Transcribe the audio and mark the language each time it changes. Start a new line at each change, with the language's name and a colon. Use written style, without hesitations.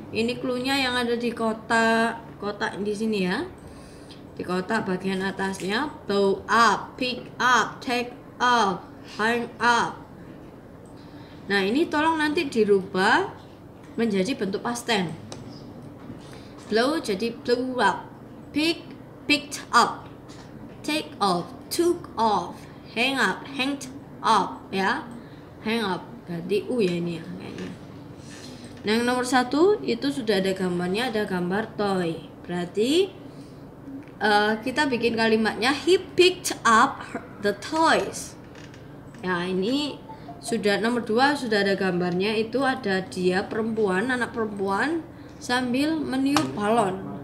Indonesian: Ini clue-nya yang ada di kotak di sini ya. Di kotak bagian atasnya,
English: blow up, pick up, take up, hang up.
Indonesian: Nah, ini tolong nanti dirubah menjadi bentuk past tense. Blow jadi
English: blew up, picked up, take off, took off, hang up, hanged up
Indonesian: ya. Hang up, ganti u ya ini ya kayaknya. Nah, yang nomor 1 itu sudah ada gambarnya, ada gambar toy. Berarti kita bikin kalimatnya
English: he picked up the toys.
Indonesian: Ya, ini sudah nomor 2 sudah ada gambarnya, itu ada dia perempuan, anak perempuan sambil meniup balon.